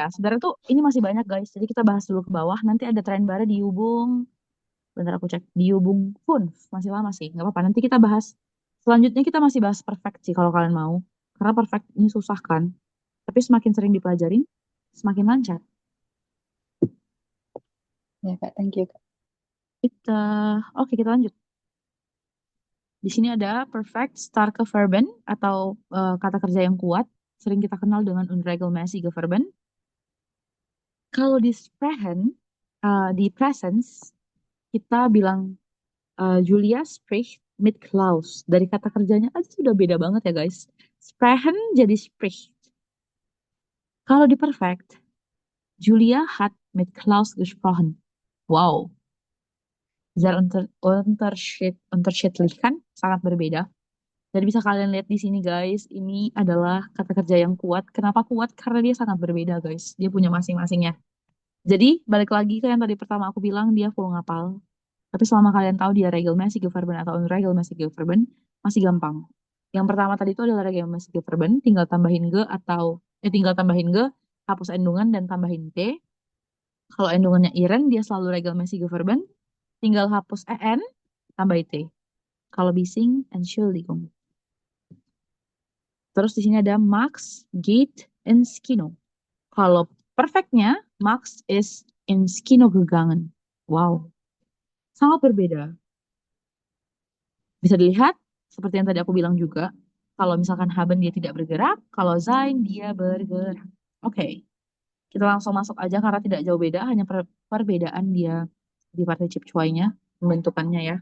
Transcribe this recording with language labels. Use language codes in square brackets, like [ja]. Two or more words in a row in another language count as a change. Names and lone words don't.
[id] Sebenarnya tuh ini masih banyak guys. Jadi kita bahas dulu ke bawah. Nanti ada tren baru di Hubung. Bentar aku cek. Di Hubung pun masih lama sih. Nggak apa-apa. Nanti kita bahas. Selanjutnya kita masih bahas perfect sih kalau kalian mau. Karena perfect ini susah kan. Tapi semakin sering dipelajarin, semakin lancar. Ya, Kak, [en] thank you, [id] Kak. Oke, kita lanjut. Di sini ada perfect [de] starke verben [id] atau kata kerja yang kuat, sering kita kenal dengan [de] unregelmäßige verben. [id] Kalau di sprechen, di presence, kita bilang [de] Julia spricht mit Klaus. [id] Dari kata kerjanya aja sudah beda banget ya guys. Sprechen jadi spricht. Kalau di perfect, [de] Julia hat mit Klaus gesprochen. [id] Wow, [de] sehr unterschiedlich [id] kan? Sangat berbeda. Dan bisa kalian lihat di sini guys, ini adalah kata kerja yang kuat. Kenapa kuat? Karena dia sangat berbeda guys. Dia punya masing-masingnya. Jadi balik lagi ke yang tadi pertama aku bilang dia full ngapal. Tapi selama kalian tahu dia [de] regelmäßige Verben [id] atau [de] unregelmäßige Verben, [id] masih gampang. Yang pertama tadi itu adalah [de] regelmäßige Verben, [id] tinggal tambahin ge atau tinggal tambahin ge, hapus endungan dan tambahin t. Kalau endungannya iren, dia selalu [de] regelmäßige Verben, [id] tinggal hapus en, tambah t. Kalau bising, Entschuldigung. Terus di sini ada [de] Max geht ins Kino. [id] Kalau perfectnya, [de] Max is ins Kino gegangen. [id] Wow, sangat berbeda. Bisa dilihat, seperti yang tadi aku bilang juga, kalau misalkan haben dia tidak bergerak, kalau sein dia bergerak. Oke, kita langsung masuk aja karena tidak jauh beda, hanya perbedaan dia di participe cuai-nya, pembentukannya ya.